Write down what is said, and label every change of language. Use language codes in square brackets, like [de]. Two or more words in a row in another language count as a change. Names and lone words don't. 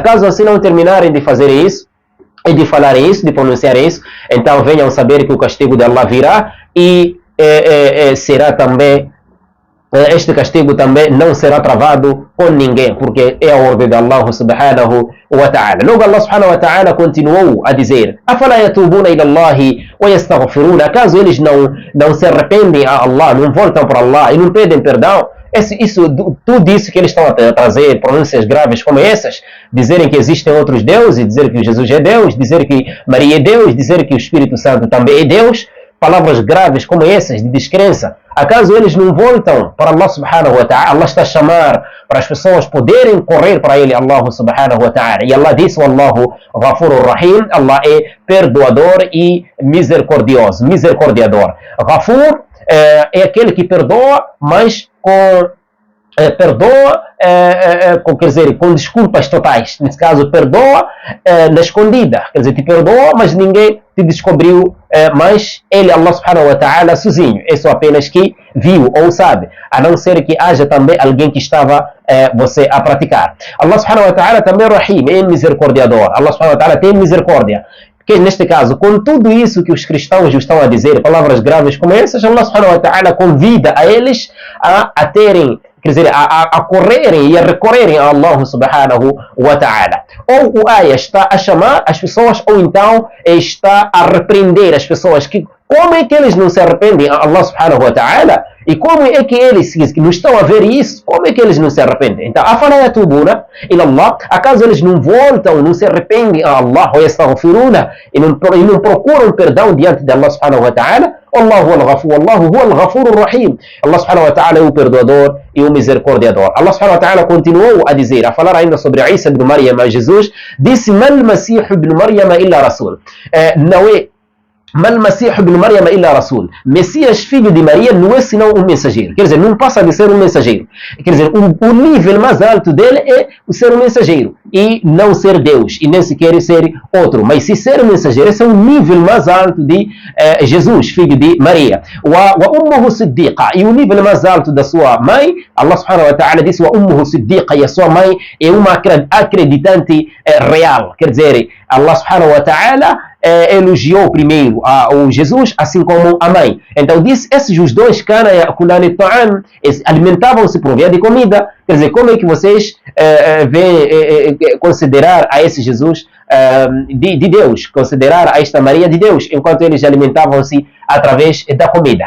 [pt] Caso assim não terminarem de fazer isso, e de falar isso, de pronunciar isso, então venham saber que o castigo de Allah virá e será também, este castigo também não será travado com ninguém, porque é a ordem de Allah [ar] سبحانه وتعالى. [pt] Logo Allah [ar] سبحانه وتعالى [pt] continuou a dizer: [ar] أفلا يتوبون إلى الله ويستغفرون. [pt] Caso eles não se arrependem a Allah, não voltam para Allah e não pedem perdão, tudo isso que eles estão a trazer, pronúncias graves como essas, dizerem que existem outros deuses, dizer que Jesus é Deus, dizer que Maria é Deus, dizer que o Espírito Santo também é Deus, palavras graves como essas de descrença, acaso eles não voltam para Allah [ar] سبحانه وتعالى? [pt] Allah está a chamar para as pessoas poderem correr para ele, [ar] الله سبحانه وتعالى. [pt] E Allah disse: [ar] والله غفور رحيم. [pt] Allah é perdoador e misericordiador. Ghafur é aquele que perdoa, mas quer dizer, com desculpas totais. Nesse caso, perdoa na escondida. Quer dizer, te perdoa, mas ninguém te descobriu, mas ele, [ar] الله سبحانه وتعالى, [pt] sozinho. É só apenas que viu ou sabe, a não ser que haja também alguém que estava você a praticar. Allah [ar] سبحانه وتعالى [pt] também é Rahim, é misericordiador. Allah [ar] سبحانه وتعالى [pt] tem misericórdia. Que neste caso, com tudo isso que os cristãos estão a dizer, palavras graves como essas, Allah [ar] سبحانه وتعالى [pt] convida a eles a terem, quer dizer, a correrem e a recorrerem a Allah [ar] سبحانه وتعالى. [pt] Ou o ayah está a chamar as pessoas, ou então está a repreender as pessoas. Como é que eles não se arrependem a Allah [ar] سبحانه وتعالى? [pt] E como é que eles que não estão a ver isso, como é que eles não se arrependem? Então, [ar] أفلا يتوبون إلى الله, [pt] acaso eles não voltam, não se arrependem a Allah, ou yastaghfiruna, e não procuram perdão diante de Allah [ar] سبحانه وتعالى? والله هو الغفور الرحيم. [pt] Allah [ar] سبحانه وتعالى [pt] é o perdoador e o misericordiador. Allah [ar] سبحانه وتعالى [pt] continuou a dizer, a falar ainda sobre Isa ibn Maryam, Jesus disse: [ar] ما المسيح ابن مريم إلا رسول. [pt] Não é [ar] ما المسيح ابن مريم إلا رسول. [pt] Messias, filho de Maria, não é senão um mensageiro. Quer dizer, não passa de ser um mensageiro. Quer dizer, o nível mais alto dele é o ser um mensageiro e não ser Deus, e nem sequer ser outro. Mas se ser um mensageiro, esse é o nível mais alto de Jesus, filho de Maria. [ar] وأمه صديقة. [pt] E o nível mais alto da sua mãe, Allah [ar] سبحانه وتعالى [pt] disse: [ar] وأمه صديقة. [pt] E a sua mãe é uma acreditante real. Quer dizer, Allah [ar] سبحانه وتعالى [pt] elogiou primeiro o Jesus, assim como a mãe. Então disse, esses os dois alimentavam-se por via de comida. Quer dizer, como é que vocês considerar a esse Jesus de Deus, considerar a esta Maria de Deus, enquanto eles alimentavam-se através da comida?